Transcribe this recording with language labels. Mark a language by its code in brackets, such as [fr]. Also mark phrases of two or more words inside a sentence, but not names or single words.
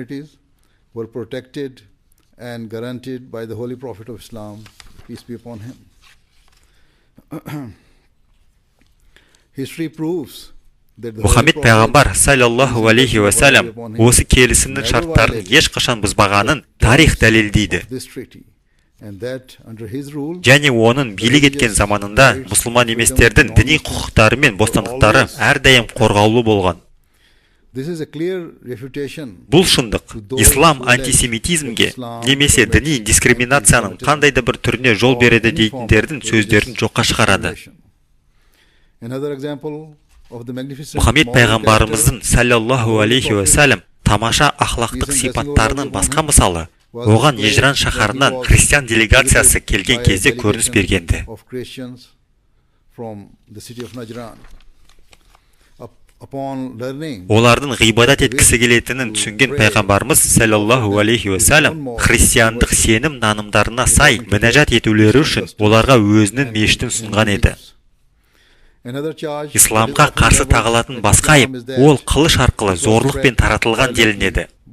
[kk] Мұхаммед пайғамбар [ar] صلى الله عليه وسلم [kk] осы келісімнің шарттарын ешқашан бұзбағанын тарих дәлелдейді. Және оның билік еткен заманында мұсылман еместердің діни құқықтары мен бостандықтары әрдайым қорғаулы болған. [en] This is a clear refutation [kk] Бұл шындық ислам антисемитизмге немесе діни дискриминацияның қандай да бір түріне жол береді дейтіндердің сөздерін жоққа шығарады. [en] Another example of the magnificent [kk] Мұхаммед пайғамбарымыздың [ar] صلى الله عليه وسلم [kk] тамаша ахлақтық сипаттарының басқа мысалы, оған Ежран шаһарынан христиан делегациясы келген кезде көрініс бергенді. [en] of Christians from the city of Najran. Upon learning [kk] Олардың ғибадат еткісі келетінін түсінген пайғамбарымыз [ar] صلى الله عليه وسلم [kk] христиандық сенім нанымдарына сай мінәжат етулері үшін оларға өзінің мешітін ұсынған еді. Исламға қарсы тағылатын басқа айып ол қылыш арқылы зорлықпен таратылған делінеді.